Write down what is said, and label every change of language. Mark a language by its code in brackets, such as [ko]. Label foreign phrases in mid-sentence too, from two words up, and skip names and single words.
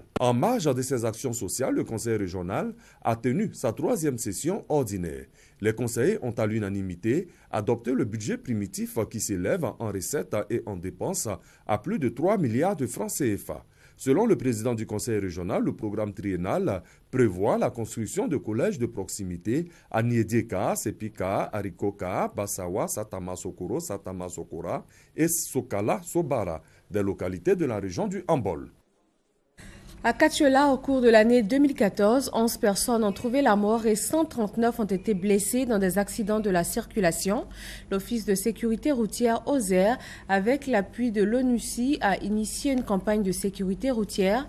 [fr] En marge de ces actions sociales, le conseil régional a tenu sa 3e session ordinaire. Les conseillers ont à l'unanimité adopté le budget primitif qui s'élève en recettes et en dépenses à plus de 3 milliards de francs CFA. Selon le président du conseil régional, le programme triennal prévoit la construction de collèges de proximité à Niedieka, Sepika, Arikoka, Bassawa, Satama Sokoro, Satama Sokora et Sokala Sobara, des localités de la région du Hambol. À Katiola, au cours de l'année 2014, 11 personnes ont trouvé la mort et 139 ont été blessées dans des accidents de la circulation. L'Office de sécurité routière OSER, avec l'appui de l'ONUCI, a initié une campagne de sécurité routière.